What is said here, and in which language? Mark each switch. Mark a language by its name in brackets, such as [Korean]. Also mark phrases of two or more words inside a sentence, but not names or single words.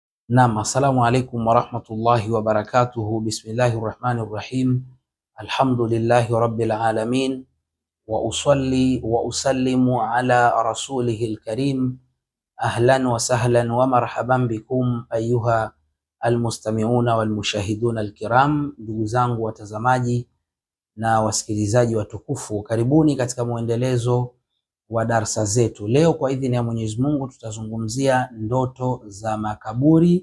[Arabic] نعم، السلام عليكم ورحمة الله وبركاته. بسم الله الرحمن الرحيم. الحمد لله رب العالمين وأصلي وأسلم على رسوله الكريم. أهلا وسهلا ومرحبا بكم أيها المستمعون والمشاهدون الكرام. [Swahili] Ndugu zangu watazamaji na wasikilizaji watukufu, karibuni katika mwendelezo wa darsa zetu. Leo kwa idhini ya Mwenyezi Mungu tutazungumzia ndoto za makaburi.